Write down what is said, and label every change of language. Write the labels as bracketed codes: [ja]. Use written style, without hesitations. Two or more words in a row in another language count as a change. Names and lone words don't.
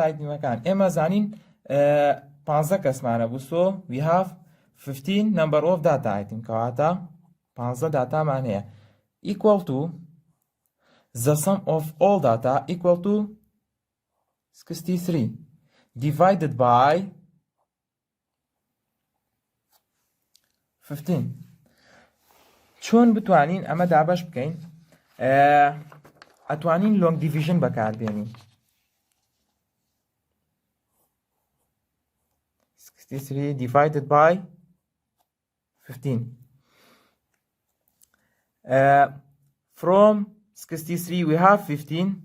[ckb] itemەکان ئێمە زانین 15 کەسمانە بوو [en] so we have 15 number of data item [ckb] کەواتە 15 داتامان هەیە [en] equal to the sum of all data equal to 63 divided by 15. [ckb] چۆن بتوانین ئەمە دابەش بکەین؟ ئەتوانین [en] long division [ckb] بەکاربێنین. [en] 63 divided by 15. From 63 we have 15.